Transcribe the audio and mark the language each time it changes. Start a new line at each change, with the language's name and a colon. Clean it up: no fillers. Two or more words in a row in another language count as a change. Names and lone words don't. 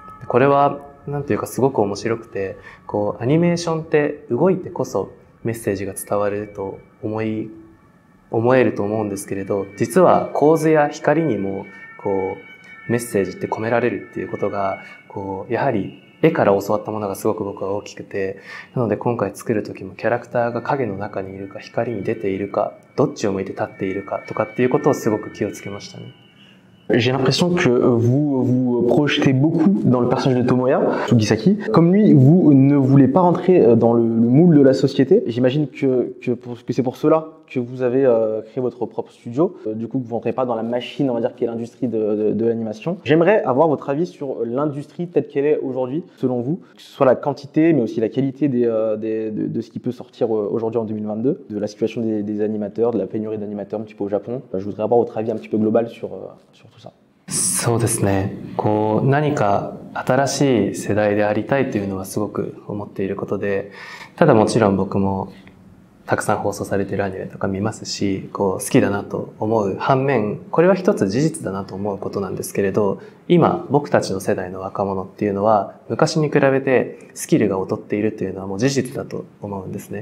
Japanese: これはなんていうかすごく面白くて、こうアニメーションって動いてこそメッセージが伝わると思えると思うんですけれど、実は構図や光にもこうメッセージって込められるっていうことが、こうやはり絵から教わったものがすごく僕は大きくて、なので今回作る時もキャラクターが影の中にいるか光に出ているか、どっちを向いて立っているかとかっていうことをすごく気をつけましたね。
French: J'ai l'impression que vous vous projetez beaucoup dans le personnage de Tomoya, Sugisaki. Comme lui, vous ne voulez pas rentrer dans le moule de la société. J'imagine que c'est pour cela que vous avez créé votre propre studio. Du coup, vous ne rentrez pas dans la machine, on va dire, qui est l'industrie de l'animation. J'aimerais avoir votre avis sur l'industrie telle qu'elle est aujourd'hui, selon vous, que ce soit la quantité, mais aussi la qualité de ce qui peut sortir aujourd'hui en 2022, de la situation des animateurs, de la pénurie d'animateurs un petit peu au Japon. Je voudrais avoir votre avis un petit peu global sur tout ça.
Japanese: そうですね。こう何か新しい世代でありたいというのはすごく思っていることで、ただもちろん僕もたくさん放送されているアニメとか見ますし、こう好きだなと思う反面、これは一つ事実だなと思うことなんですけれど、今僕たちの世代の若者っていうのは昔に比べてスキルが劣っているというのはもう事実だと思うんですね。